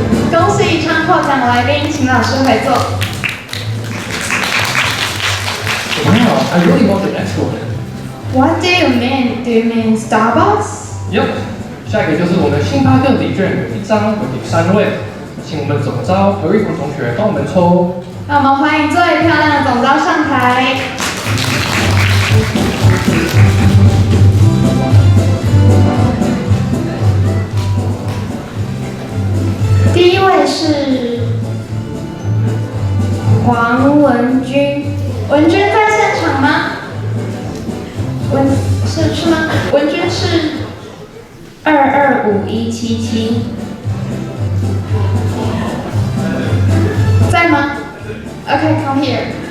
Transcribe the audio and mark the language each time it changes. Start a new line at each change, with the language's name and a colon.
Chinese: 恭喜以上获奖来宾，请老师回座。
English: Wow, I really want the next one. What do you mean? Do you mean Starbucks?
Chinese: Yep. 下一个就是我们星巴克礼券有1张为第3位，请我们总招何玉峰同学帮我们抽。那我们欢迎最漂亮的总招上台。第一位是黄文君，文君在现场吗？是吗？文君是225177，在吗 ？
English: OK, come here。